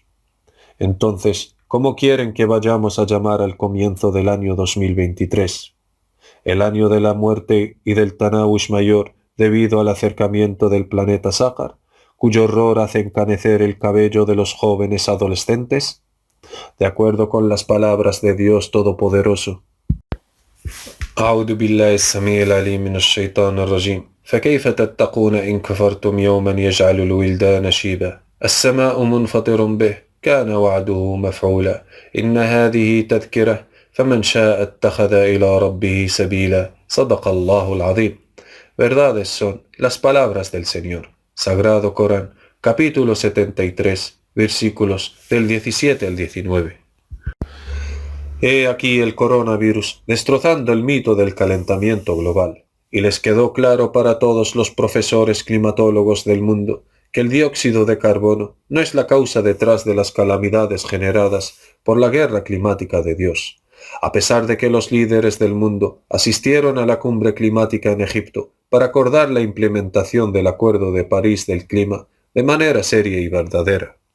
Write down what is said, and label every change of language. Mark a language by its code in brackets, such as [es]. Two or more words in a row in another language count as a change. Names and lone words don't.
[es] Entonces, ¿cómo quieren que vayamos a llamar al comienzo del año 2023? El año de la muerte y del Tanaush mayor debido al acercamiento del planeta Sácar, cuyo horror hace encanecer el cabello de los jóvenes adolescentes, de acuerdo con las palabras de Dios Todopoderoso. [ar] أعوذ بالله السميع العليم من الشيطان الرجيم فكيف تتقون إن كفرتم يوما يجعل الولدان شيبا السماء منفطر به كان وعده مفعولا إن هذه تذكرة فمن شاء اتخذ إلى ربه سبيلا صدق الله العظيم. [es] Verdades son las palabras del Señor. Sagrado Corán, capítulo 73, versículos del 17 al 19. He aquí el coronavirus destrozando el mito del calentamiento global, y les quedó claro para todos los profesores climatólogos del mundo que el dióxido de carbono no es la causa detrás de las calamidades generadas por la guerra climática de Dios, a pesar de que los líderes del mundo asistieron a la cumbre climática en Egipto para acordar la implementación del Acuerdo de París del Clima de manera seria y verdadera.